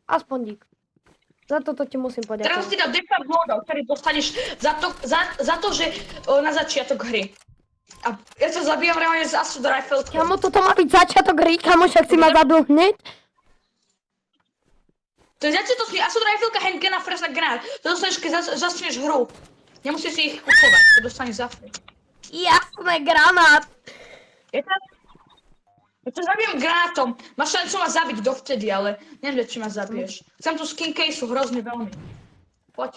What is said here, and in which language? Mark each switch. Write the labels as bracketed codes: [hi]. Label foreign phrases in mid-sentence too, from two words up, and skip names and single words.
[sk] Aspoň Dig. Za toto ti musím Teraz poďakovať. ti dá [en] default loadout, [sk] ktorý dostaneš za to, že na začiatok hry. A ja sa zabíjam reálne z [en] Assault Rifle. [sk] Kamo, toto má byť začiatok hry, kamo, však si ma zabil hneď. To je začiatočný [en] Assault Rifle, handgun [sk] a first granát. To dostaneš, keď začneš hru. Nemusíš si ich kupovať, to dostaneš za free. Jasné, granát. Ja ťa zabijem granátom. Máš šancu ma zabiť dovtedy, ale neviem, či ma zabiješ. Chcem tu [en] skin caseu [sk] hrozne veľmi. Poď.